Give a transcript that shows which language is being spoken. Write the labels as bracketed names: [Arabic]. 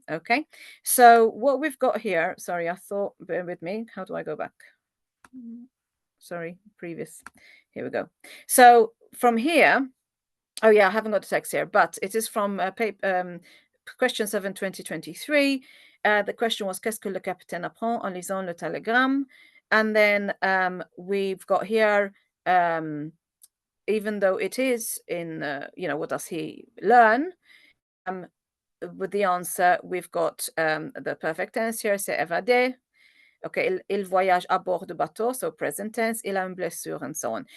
[English] Okay, so what we've got here, sorry, I thought, bear with me, how do I go back? Sorry, previous, here we go. So from here, oh yeah, I haven't got the text here, but it is from question 7, 2023. The question was, [French] qu'est-ce que le capitaine apprend en lisant le télégramme? [English] And then we've got here, even though it is in, what does he learn? With the answer, we've got the perfect tense here, [French] c'est évader. [English] Okay, [French] il voyage à bord de bateau, [English] so present tense, [French] il a une blessure, [English] and so on.